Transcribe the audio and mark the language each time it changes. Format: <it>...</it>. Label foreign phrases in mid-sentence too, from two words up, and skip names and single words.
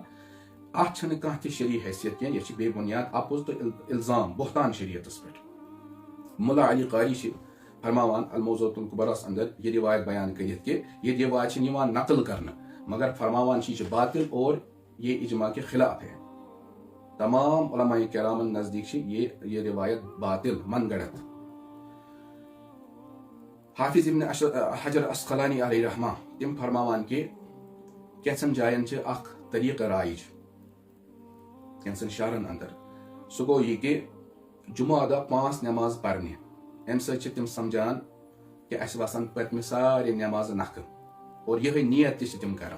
<ks>اتھ چھنہٕ کانٛہہ تہِ شرعی حیثیت کینٛہہ یہِ چھِ بے بُنیاد اپُز تہٕ الزام بہتان شریعتس پٮ۪ٹھ. مُلا علی قاری چھِ فرماوان الموضوعۃ الکبریٰ انٛدر یہِ روایت بیان کٔرِتھ کہِ یہِ روایت چھِنہٕ یِوان نقل کرنہٕ مگر فرماوان چھِ یہِ چھِ باطل</ks> <ur>اور یہ اجماع کے خلاف ہے.</ur> <ks>تمام علماء کرامن نزدیک چھِ یہ روایت باطل من گڑت. حافظ ابن حجر اسقلانی علیہ رحمہ تم فرماوان کہ کینٛژن جاین چھِ اکھ طریقہ رائج کینٛژن شہرن اندر سُہ گوٚو یہِ کہ جمعہ دۄہ 5 نٮ۪ماز پرنہِ امہِ سۭتۍ چھِ تِم سمجھان کہ اسہِ وسن پٔتمہِ سارے نٮ۪مازٕ نکھٕ اور یِہے نیت تہِ چھِ تِم کران.</ks>